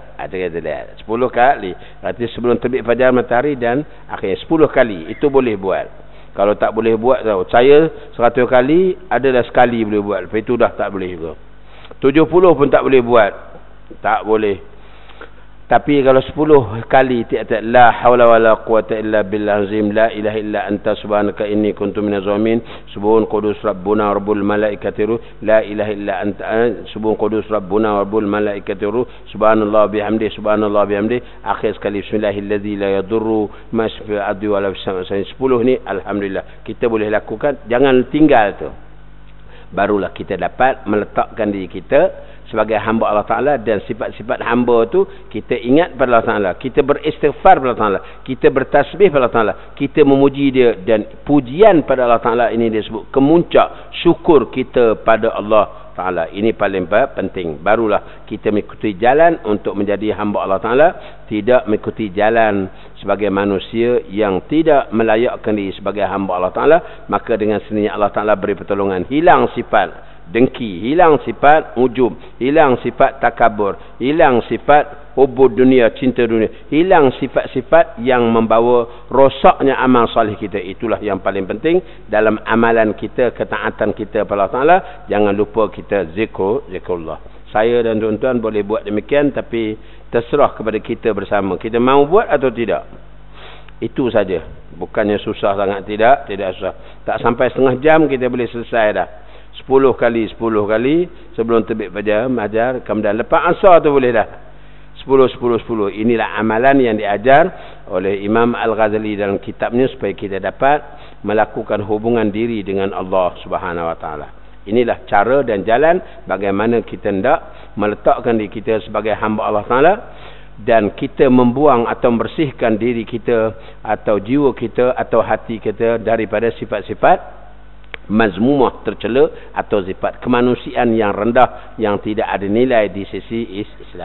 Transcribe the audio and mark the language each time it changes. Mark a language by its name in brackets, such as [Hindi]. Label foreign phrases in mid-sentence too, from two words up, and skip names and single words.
[Malay] Ada kata dia 10 kali, artinya sebelum terbit fajar matahari dan akhirnya 10 kali itu boleh buat. Kalau tak boleh buat tahu, saya 100 kali adalah sekali boleh buat, lepas itu dah tak boleh juga. 70 pun tak boleh buat, tak boleh. Tapi kalau 10 kali tiap-tiap [Arabic] لا حول ولا قوة إلا بالله عظيم لا إله إلا أنت سبحانك إني كنت من الظالمين سبحان قدوس ربنا رب الملائكة روح لا إله إلا أنت سبحان قدوس ربنا رب الملائكة روح سبحان الله بحمده [Malay] akhir sekali [Arabic] بسم الله الذي لا يضر ما في الأرض ولا في السماء. [Malay] 10 ni alhamdulillah kita boleh lakukan, jangan tinggal tu. Barulah kita dapat meletakkan diri kita sebagai hamba Allah Ta'ala, dan sifat-sifat hamba tu kita ingat pada Allah Ta'ala, kita beristighfar pada Allah Ta'ala, kita bertasbih pada Allah Ta'ala, kita memuji dia, dan pujian pada Allah Ta'ala ini disebut kemuncak syukur kita pada Allah Ta'ala. Ini paling penting. Barulah kita mengikuti jalan untuk menjadi hamba Allah Ta'ala, tidak mengikuti jalan sebagai manusia yang tidak melayakkan diri sebagai hamba Allah Ta'ala. Maka dengan sendirinya Allah Ta'ala beri pertolongan, hilang sifat dengki, hilang sifat ujub, hilang sifat takabur, hilang sifat [Arabic] حب الدنيا, [Malay] cinta dunia, hilang sifat-sifat yang membawa rosaknya amal salih kita. Itulah yang paling penting dalam amalan kita, ketaatan kita pada Allah Ta'ala. Jangan lupa kita zikrullah. Saya dan tuan-tuan boleh buat demikian, tapi terserah kepada kita bersama, kita mahu buat atau tidak. Itu saja, bukannya susah sangat, tidak susah. Tak sampai setengah jam kita boleh selesai dah. 10 kali sebelum terbit fajar ajar, kemudian lepas asar tu boleh dah 10. Inilah amalan yang diajar oleh Imam Al-Ghazali dalam kitabnya supaya kita dapat melakukan hubungan diri dengan Allah [Arabic] سبحانه وتعالى. [Malay] Inilah cara dan jalan bagaimana kita hendak meletakkan diri kita sebagai hamba Allah Taala, dan kita membuang atau membersihkan diri kita atau jiwa kita atau hati kita daripada sifat-sifat mazmumah, tercela, atau sifat kemanusiaan yang rendah yang tidak ada nilai di sisi Islam.